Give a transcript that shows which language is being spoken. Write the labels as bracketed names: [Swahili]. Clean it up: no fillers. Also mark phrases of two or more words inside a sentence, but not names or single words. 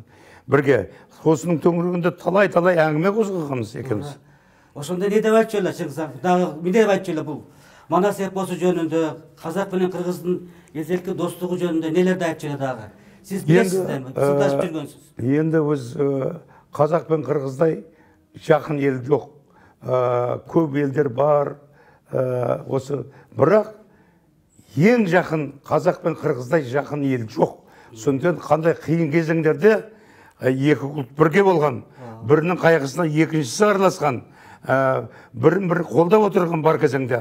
[Kyrgyz] Бирге осунун төңүрүгүндө талай әңгиме козгогонбуз экөөбүз. Ошондо не деп айтчу эле Чыңгыз Айтматов? Дагы эмне деп айтчу эле бул Манас эпосу жөнүндө, казак менен кыргыздын эзелки достугу жөнүндө нелерди айтчу эле дагы? Сиз билесизби? Сырдашып жүргөнсүз. [Kazakh] Енді өз қазақ пен қырғыздай жақын ел жоқ. Көп елдер бар. Осы бірақ ең жақын қазақ пен қырғыздай жақын ел жоқ. Сондықтан қандай қиын кезеңдерде екі ұлт бірге болған, бірінің қайғысына екіншісі араласқан, бірін бірі қолдап отырған бар кезеңде.